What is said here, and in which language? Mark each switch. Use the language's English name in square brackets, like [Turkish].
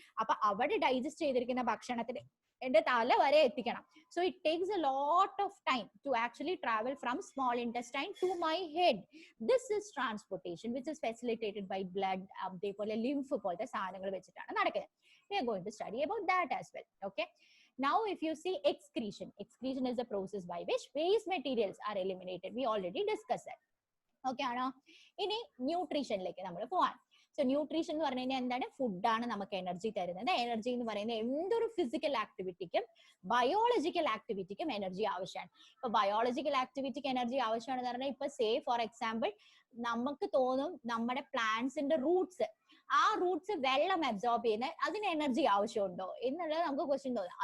[Malayalam] അപ്പൊ അവിടെ ഡൈജസ്റ്റ് ചെയ്തിരിക്കുന്ന ഭക്ഷണത്തിന് എന്റെ തല വരെ എത്തിക്കണം. [English] So it takes a lot of time to actually travel from small intestine to my head. This is transportation which is facilitated by blood, [Malayalam] അതേപോലെ ലിംഫ് പോലത്തെ സാധനങ്ങൾ വെച്ചിട്ടാണ് നടക്കുന്നത്. [English] We are going to study about that as well. Okay. Now, if you see excretion, excretion is the process by which waste materials are eliminated. We already discussed that. [Malayalam] Okay ആണോ? ഇനി ന്യൂട്രീഷനിലേക്ക് നമ്മൾ പോവാൻ. So nutrition എന്ന് പറഞ്ഞു കഴിഞ്ഞാൽ എന്താണ്? ഫുഡാണ് നമുക്ക് എനർജി തരുന്നത്. എനർജി എന്ന് പറയുന്നത് എന്തൊരു ഫിസിക്കൽ ആക്ടിവിറ്റിക്കും ബയോളജിക്കൽ ആക്ടിവിറ്റിക്കും എനർജി ആവശ്യമാണ്. ഇപ്പൊ ബയോളജിക്കൽ ആക്ടിവിറ്റിക്ക് എനർജി ആവശ്യമാണെന്ന് പറഞ്ഞാൽ ഇപ്പൊ [English] say for example [Malayalam] നമുക്ക് തോന്നും നമ്മുടെ പ്ലാന്റ്സിന്റെ റൂട്ട്സ്, ആ റൂട്ട്സ് വെള്ളം അബ്സോർബ് ചെയ്യുന്ന അതിന് എനർജി ആവശ്യമുണ്ടോ എന്നുള്ളത് നമുക്ക് ക്വസ്റ്റ്യൻ തോന്നും.